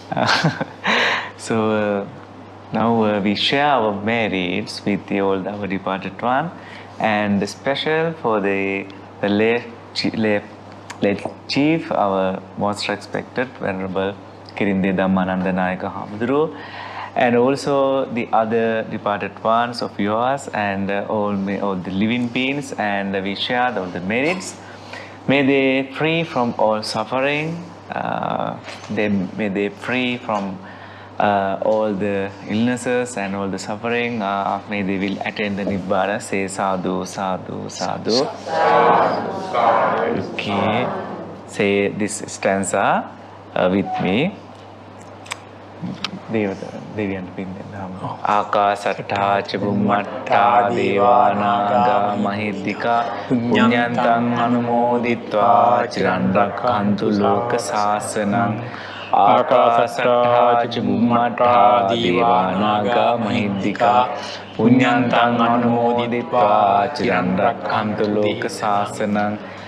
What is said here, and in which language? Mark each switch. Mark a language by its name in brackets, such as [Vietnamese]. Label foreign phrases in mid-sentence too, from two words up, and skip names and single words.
[English] So now we share our merits with all our departed one, and special for the late chief, our most respected Venerable Kirinde Dhammanandanayaka Hamduru, and also the other departed ones of yours, and all the living beings, and we share all the merits. May they free from all suffering. May they free from all the illnesses and all the suffering. May they will attain the Nibbana. [Pali] Say sadhu, sadhu, sadhu. [English] Okay. Say this stanza with me. [Sinhala] Deviyan Pindana. [Pali] Akasatta ca bummatta devanaga mahidika punyantang anumoditva chiran rakhantu loka sasanam. Akasatta ca bummatta devanaga mahidika punyantang anumoditva chiran rakhantu loka sasanam.